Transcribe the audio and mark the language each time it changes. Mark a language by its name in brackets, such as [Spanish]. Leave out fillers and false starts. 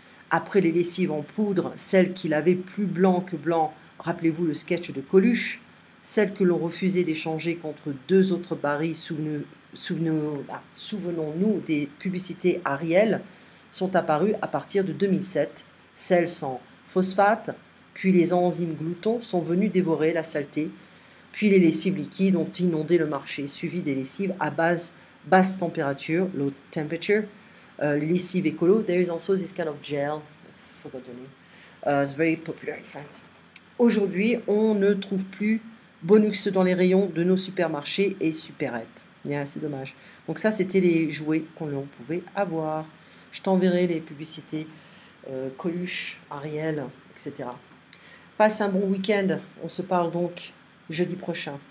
[French] Après les lessives en poudre, celles qu'il avait plus blanc que blanc, rappelez-vous le sketch de Coluche, celles que l'on refusait d'échanger contre 2 autres barils, souvenons-nous des publicités Ariel, sont apparues à partir de 2007. Celles sans phosphate, puis les enzymes gloutons sont venus dévorer la saleté, puis les lessives liquides ont inondé le marché, suivi des lessives à basse température, [English] low temperature, [French] les lessives écolo. [English] There is also this kind of gel, I forgot the name. It's very popular in France. [French] Aujourd'hui, on ne trouve plus bonus dans les rayons de nos supermarchés et supérettes. Yeah, c'est dommage. Donc ça, c'était les jouets qu'on pouvait avoir. Je t'enverrai les publicités Coluche, Ariel, etc. Passe un bon week-end. On se parle donc jeudi prochain.